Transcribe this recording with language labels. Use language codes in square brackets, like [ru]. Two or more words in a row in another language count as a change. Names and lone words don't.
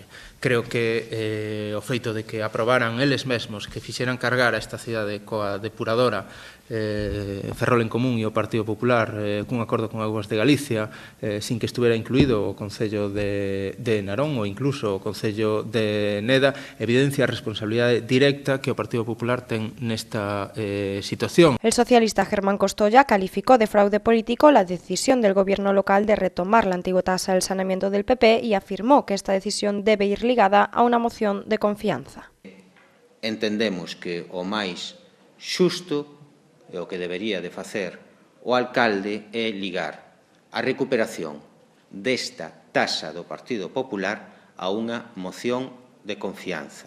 [gl] Creo que o feito de que aprobaran eles mesmos que fixeran cargar a esta cidade coa depuradora Ferrol en Común e o Partido Popular cun acordo con Augas de Galicia sin que estuvera incluído o Concello de Narón ou incluso o Concello de Neda, evidencia a responsabilidade directa que o Partido Popular ten nesta situación. [es] El socialista Germán Costoya calificó de fraude político la decisión del gobierno local de retomar la antigua tasa del saneamiento del PP y afirmó que esta decisión debe ir ligada a [gl] unha moción de confianza. Entendemos que o máis xusto e o que debería de facer o alcalde é ligar a recuperación desta taxa do Partido Popular a unha moción de confianza.